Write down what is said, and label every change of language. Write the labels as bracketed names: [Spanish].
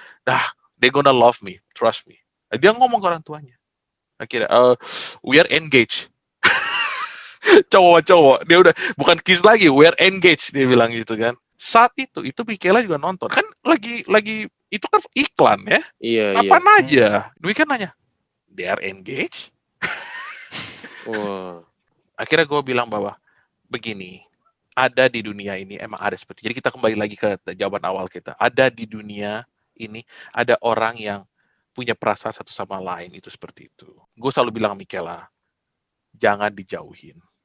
[English] Nah, they gonna love me, trust me. [Indonesian] Dia ngomong ke orang tuanya. Akhirnya [English] we are engaged. [Indonesian] Cowok-cowok, dia udah bukan kiss lagi, [English] we are engaged, [Indonesian] dia bilang gitu kan. Saat itu Michaela juga nonton kan, lagi itu kan iklan ya. Iya. Apaan aja? Dwi kan nanya, [English] they are engaged. [Indonesian] Wah. Akhirnya gue bilang bahwa begini, ada di dunia ini emang ada seperti. Jadi kita kembali lagi ke jawaban awal kita. Ada di dunia ini ada orang yang punya perasaan satu sama lain, itu seperti itu. Gue selalu bilang Michaela, jangan dijauhin.